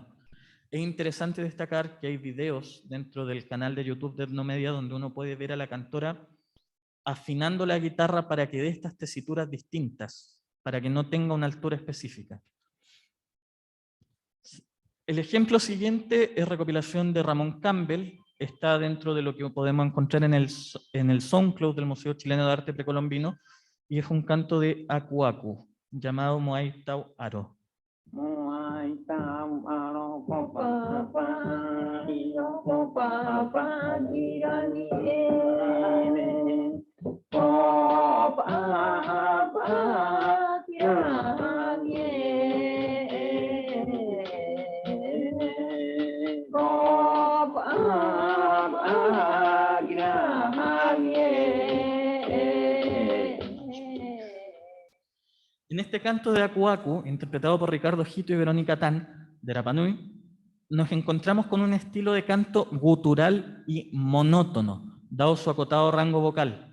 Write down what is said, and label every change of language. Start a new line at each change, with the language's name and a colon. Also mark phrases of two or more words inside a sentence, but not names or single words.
Spanish: Es interesante destacar que hay videos dentro del canal de YouTube de Etnomedia donde uno puede ver a la cantora afinando la guitarra para que dé estas tesituras distintas, para que no tenga una altura específica. El ejemplo siguiente es recopilación de Ramón Campbell, está dentro de lo que podemos encontrar en el SoundCloud del Museo Chileno de Arte Precolombino, y es un canto de Aku Aku, llamado Moai Tau Aro.
Rapanui: Moai tau aro copa pa io copa pa girani ene copa pa girani copa pa girani.
Spanish: En este canto de Aku Aku, interpretado por Ricardo Jito y Verónica Tan, de Rapa Nui, nos encontramos con un estilo de canto gutural y monótono, dado su acotado rango vocal.